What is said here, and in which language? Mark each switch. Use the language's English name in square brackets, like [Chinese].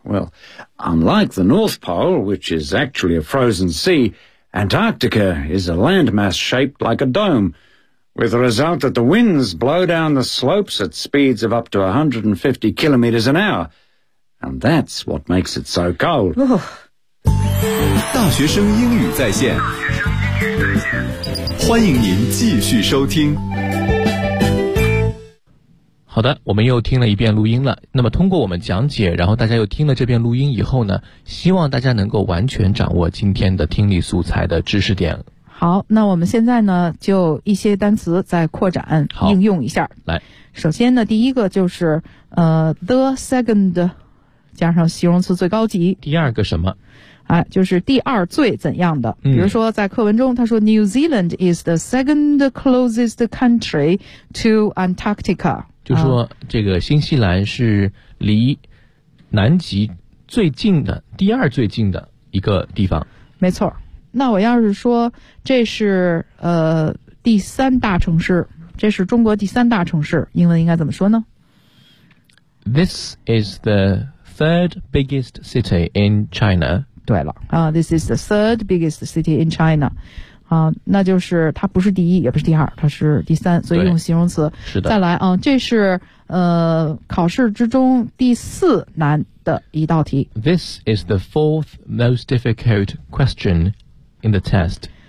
[English] Well, unlike the North Pole, which is actually a frozen sea, Antarctica is a landmass shaped like a dome, with the result that the winds blow down the slopes at speeds of up to 150 kilometers an hour. And that's what makes it so cold. Oh. [Chinese] 大学生英语在线，欢迎您继续收听。好的，我们又听了一遍录音了。那么通过我们讲解，然后大家又听了这遍录音以后呢，希望大家能够完全掌握今天的听力素材的知识点。好，那我们现在呢，就一些单词再扩展应用一下。来，首先呢，第一个就是 [English] the second [Chinese] 加上形容词最高级。第二个什么？哎，就是第二最怎样的？比如说在课文中，他说 [English] New Zealand is the second closest country to Antarctica。 [Chinese] 就说这个新西兰是离南极最近的第二最近的一个地方。没错。那我要是说这是第三大城市，这是中国第三大城市，英文应该怎么说呢？ [English] This is the third biggest city in China。 [Chinese] 对了 [English] This is the third biggest city in China。 [Chinese] 那就是它不是第一也不是第二，它是第三，所以用形容词。是的。再来这是考试之中第四难的一道题。 [English] This is the fourth most difficult question in the test。